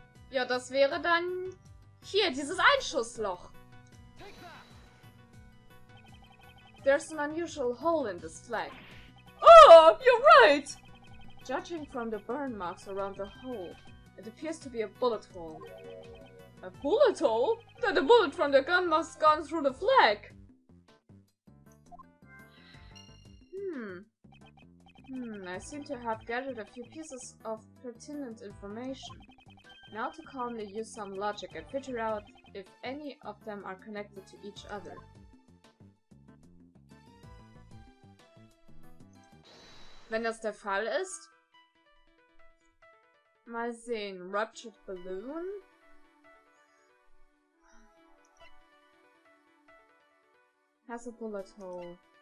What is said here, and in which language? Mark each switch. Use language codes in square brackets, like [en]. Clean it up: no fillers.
[de] Ja, das wäre dann hier, dieses Einschussloch. [en] There's an unusual hole in this flag. Oh, you're right! Judging from the burn marks around the hole, it appears to be a bullet hole. A bullet hole? Then the bullet from the gun must have gone through the flag. I seem to have gathered a few pieces of pertinent information. Now to calmly use some logic and figure out if any of them are connected to each other. [de] Wenn das der Fall ist, mal sehen. [en] Ruptured Balloon. Has a bullet hole.